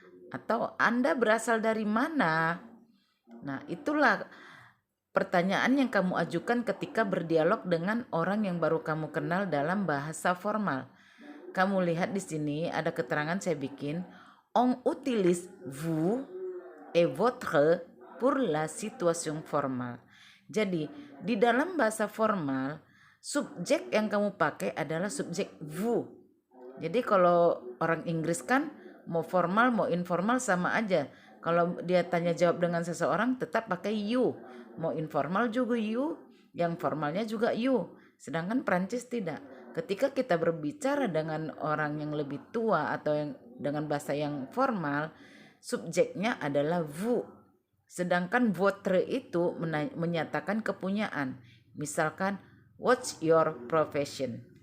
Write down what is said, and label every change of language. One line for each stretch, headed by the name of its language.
Indonesian: Atau Anda berasal dari mana? Nah, itulah pertanyaan yang kamu ajukan ketika berdialog dengan orang yang baru kamu kenal dalam bahasa formal. Kamu lihat di sini ada keterangan saya bikin.
French: On utilise vous et votre pour la situation formelle.
Indonesian: Jadi, di dalam bahasa formal, subjek yang kamu pakai adalah subjek vous. Jadi kalau orang Inggris kan mau formal mau informal sama aja. Kalau dia tanya jawab dengan seseorang tetap pakai you. Mau informal juga you, yang formalnya juga you. Sedangkan Prancis tidak. Ketika kita berbicara dengan orang yang lebih tua atau yang dengan bahasa yang formal, subjeknya adalah vous. Sedangkan votre itu menyatakan kepunyaan. Misalkan,
English: what's your profession?